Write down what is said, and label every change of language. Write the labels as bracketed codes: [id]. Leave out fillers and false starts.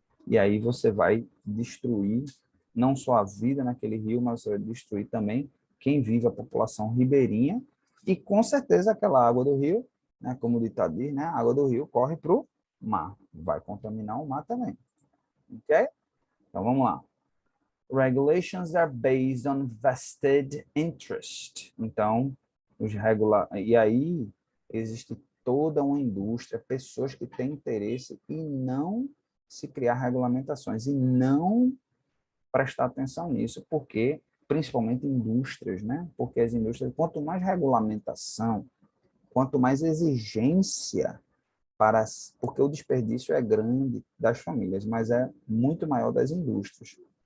[pt] e aí você vai destruir não só a vida naquele rio, mas você vai destruir também quem vive, a população ribeirinha, e com certeza aquela água do rio, né, como o ditado diz, né, a água do rio corre para o mar, vai contaminar o mar também. Ok? Então vamos lá. [en] Regulations are based on vested interest. [pt] Então, e aí existe toda uma indústria, pessoas que têm interesse em não se criar regulamentações e não prestar atenção nisso, porque principalmente indústrias, né? Porque as indústrias, quanto mais regulamentação, quanto mais exigência porque o desperdício é grande das famílias, mas é muito maior das indústrias.